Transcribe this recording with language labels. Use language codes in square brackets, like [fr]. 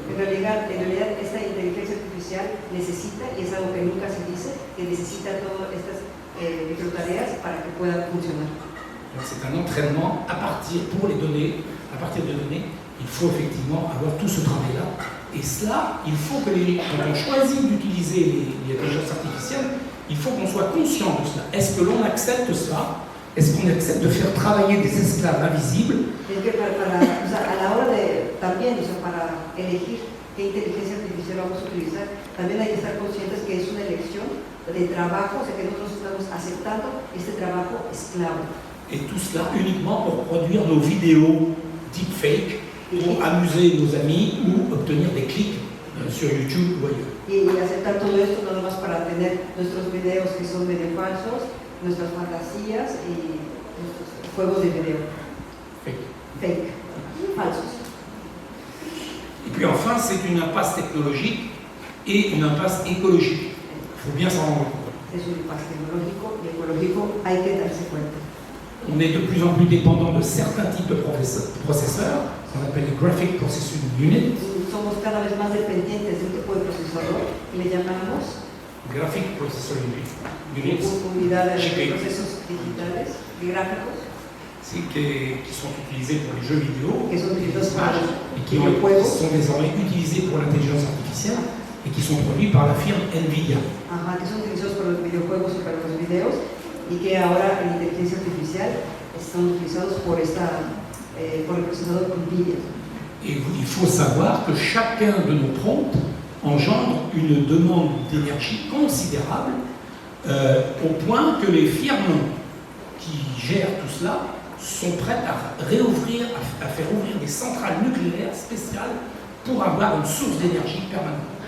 [es] En realidad, esta inteligencia artificial necesita, y es algo que nunca se dice, que necesita todas estas microtareas para que pueda funcionar. [fr] Donc c'est un entraînement à partir de données, il faut effectivement avoir tout ce travail-là. Et cela, il faut que quand on choisit d'utiliser l'intelligence artificielle, il faut qu'on soit conscient de cela. Est-ce que l'on accepte cela? Est-ce qu'on accepte de faire travailler des esclaves invisibles? [es] Es que a la hora de también, para elegir qué inteligencia artificial vamos a utilizar, también hay que estar conscientes que es una elección de trabajo, o sea que nosotros estamos aceptando este trabajo esclavo. [fr] Et tout cela uniquement pour produire nos vidéos deepfake, pour amuser nos amis ou obtenir des clics sur YouTube ou ailleurs. [es] Y aceptar todo esto nada más para tener nuestros videos que son medio falsos, nuestras fantasías y nuestros juegos de video. Fake. Falsos. [fr] Et puis enfin, c'est une impasse technologique et une impasse écologique. Il faut bien s'en rendre compte. [es] Es un impasse tecnológico y ecológico, hay que darse cuenta. [fr] On est de plus en plus dépendant de certains types de processeurs, ce qu'on appelle les Graphic Processing Units. [es] Somos cada vez más dependientes de un tipo de procesador que le llamamos [en] Graphic Processor Units, [es] unidades de [en] GPU, [es] procesos digitales, gráficos, [fr] qui sont utilisés pour les jeux vidéo, [es] que son utilizados para [fr] et qui [es] videojuegos, [fr] sont désormais utilisés pour l'intelligence artificielle et qui sont produits par la firme NVIDIA. [es] que son utilizados para los videojuegos y para los videos, y que ahora en inteligencia artificial están utilizados por el procesador NVIDIA. [fr] Et il faut savoir que chacun de nos prompts engendre une demande d'énergie considérable au point que les firmes qui gèrent tout cela sont prêtes à faire ouvrir des centrales nucléaires spéciales pour avoir une source d'énergie permanente.